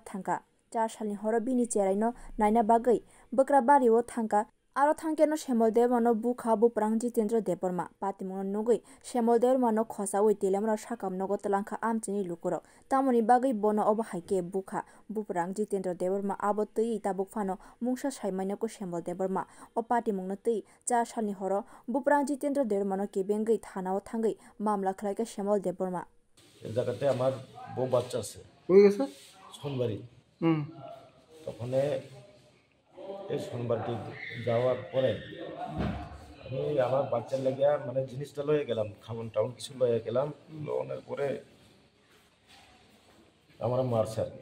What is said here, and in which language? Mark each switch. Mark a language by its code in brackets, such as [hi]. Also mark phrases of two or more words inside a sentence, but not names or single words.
[trp] thangka 4 salni horo bini cherai no naina bagui bokra bari o thangka aro thangke no Shemal Deborma no bukha buprang Jitendra Deborma patimung no nugui Shemal Deborma no khosaui telemra sakam nogo tlangkha amchini lukurok tamoni bagui bono obo haike bukha buprang Jitendra Deborma abo tui tabuk phano mungsa saimai ko Shemal Deborma o patimung no tui 4 salni horo buprang Jitendra Deborma no kebengui thanao thangui mamla khlaika Shemal Deborma [bn] এই জায়গাতে আমার বউ বাচ্চা আছে হয়ে গেছে সোনবাড়ি হুম তখন এই সোনবাড়ি যাওয়ার পরে আমি আমার বাচ্চার লেগে মানে জিনিসটা লয়ে গেলাম খাবন টাউন কিছু লয়ে গেলাম লোনের পরে আমার মারছে আর কি